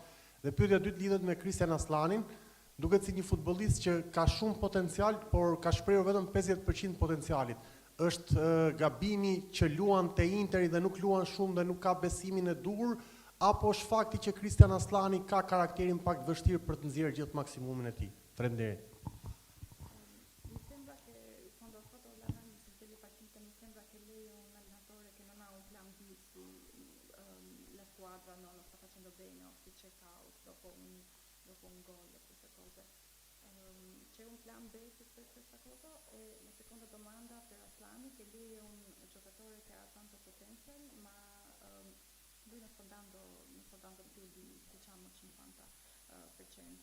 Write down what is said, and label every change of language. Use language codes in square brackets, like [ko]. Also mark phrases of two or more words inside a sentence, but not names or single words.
[sq] Dhe pyetja e dytë lidhet me Kristian Aslanin. Duket si një futbollist që ka shumë potencial, por ka shprehur vetëm 50% potencialit. Është gabimi që luan te Interi dhe nuk luan shumë dhe nuk ka besimin e duhur, apo është fakti që Kristian Aslani ka karakterin pak të vështirë për të nxjerrë gjithë maksimumin e tij? Faleminderit. [it] C'è un plan B su questa cosa e la seconda domanda per Aslani, che lui è un giocatore che ha tanto potenzial, ma lui non sta dando più di diciamo 50%.